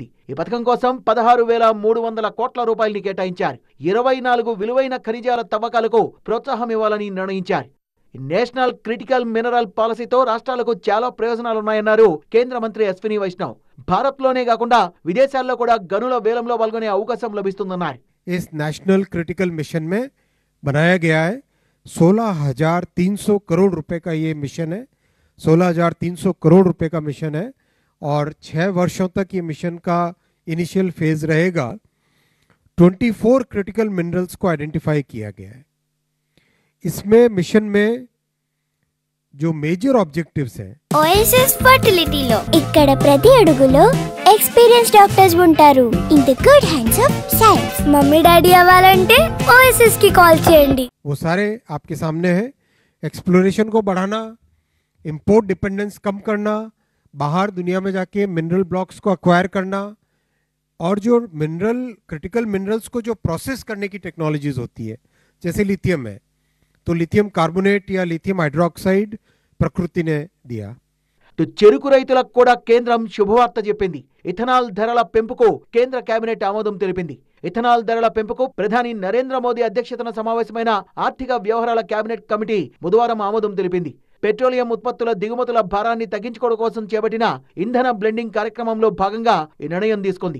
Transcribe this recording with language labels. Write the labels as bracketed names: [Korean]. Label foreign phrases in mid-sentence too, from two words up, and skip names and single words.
[Telugu] ఈ పథకం కోసం 16,300 కోట్ల రూపాయలని కేటాయించారు. 24 విలువైన ఖనిజాల తవ్వకాలకు ప్రోత్సాహం ఇవ్వాలని నిర్ణయించారు. నేషనల్ క్రిటికల్ మినరల్ పాలసీతో రాష్ట్రాలకు చాలా ప్రయోజనాలున్నాయన్నారు కేంద్ర మంత్రి అశ్విని వైష్ణవ్. భారత్లోనే కాకుండా విదేశాల్లో కూడా గనుల వేలంలో పాల్గొనే అవకాశం లభిస్తుందన్నారు. [Hindi] इस नेशनल क्रिटिकल मिशन में बनाया गया है 16,300 करोड़ रुपए का ये मिशन है. 16,300 करोड़ रुपए का मिशन है और 6 वर्षों तक ये मिशन का [English] initial phase [Hindi] रहेगा. 24 [English] critical minerals [Hindi] को आइडेंटिफाई किया गया है. इसमें मिशन में जो [English] major objectives [Hindi] हैं [Telugu] ఓఎస్ఎస్ ఫర్టిలిటీలో ఇక్కడ ప్రతి అడుగులో [English] experience doctors [Telugu] ఉంటారు. [English] In the good hands of science. mummy daddy [Telugu] అవ్వాలంటే ఓఎస్ఎస్ కి కాల్ చేయండి. [Hindi] वो सारे आपके सामने हैं. एक्सप्लोरेशन को बढ़ाना, [English] import dependence [Hindi] कम करना, बाहर दुनिया में जाके [English] mineral blocks [Hindi] को अक्वायर करना और जो [English] mineral critical minerals [Hindi] को जो प्रोसेस करने की टेक्नोलॉजीज होती है जैसे लिथियम है, तो [English] lithium carbonate [Hindi] या [English] lithium hydroxide [Hindi] प्रकृति ने दिया. [Telugu] చెరుకు రైతులకు కూడా కేంద్రం శుభవార్త చెప్పింది. ఇథనాల్ ధరల పెంపుకు కేంద్ర కేబినెట్ ఆమోదం తెలిపింది. ఇథనాల్ ధరల పెంపుకు ప్రధాని నరేంద్ర మోదీ అధ్యక్షతన సమావేశమైన ఆర్థిక వ్యవహారాల కేబినెట్ కమిటీ బుధవారం ఆమోదం తెలిపింది. పెట్రోలియం ఉత్పత్తుల దిగుమతుల భారాన్ని తగ్గించుకోవడం కోసం చేపట్టిన ఇంధన బ్లెండింగ్ కార్యక్రమంలో భాగంగా ఈ నిర్ణయం తీసుకుంది.